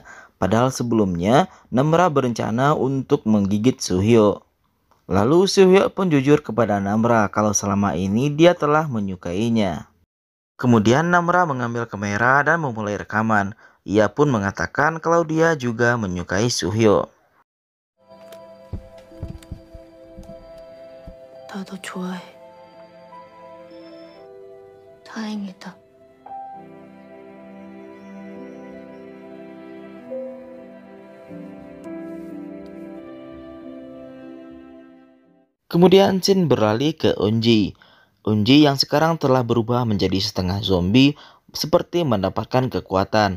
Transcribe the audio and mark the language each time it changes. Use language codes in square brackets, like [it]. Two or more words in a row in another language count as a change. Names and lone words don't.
[id] Padahal sebelumnya, Namra berencana untuk menggigit Suhyo. Lalu Suhyo pun jujur kepada Namra kalau selama ini dia telah menyukainya. Kemudian Namra mengambil kamera dan memulai rekaman. Ia pun mengatakan kalau dia juga menyukai Suhyo. [ko] 나 너 좋아해. 다행이다. [id] Kemudian scene beralih ke Eunji. Eunji yang sekarang telah berubah menjadi setengah zombie seperti mendapatkan kekuatan.